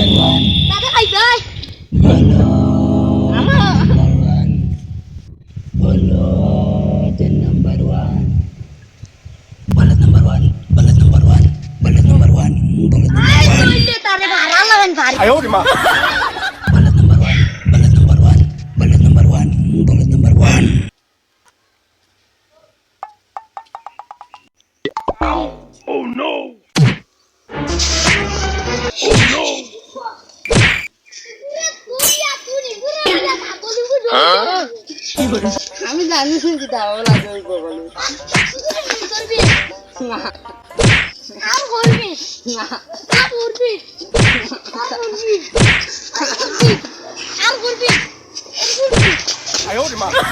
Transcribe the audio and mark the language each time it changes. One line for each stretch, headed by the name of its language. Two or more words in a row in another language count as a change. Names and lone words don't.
Bangla: দাদা খাইবা তারে ভাড়া লাগান ভাড়া
Chinese: 哎呦我的妈！
English: Oh no!
Bangla: আমি জানি শুনছি দাও লাগে ওই বলে না আর করবি না আর করবি আর করবি
Chinese: 哎呦我的妈！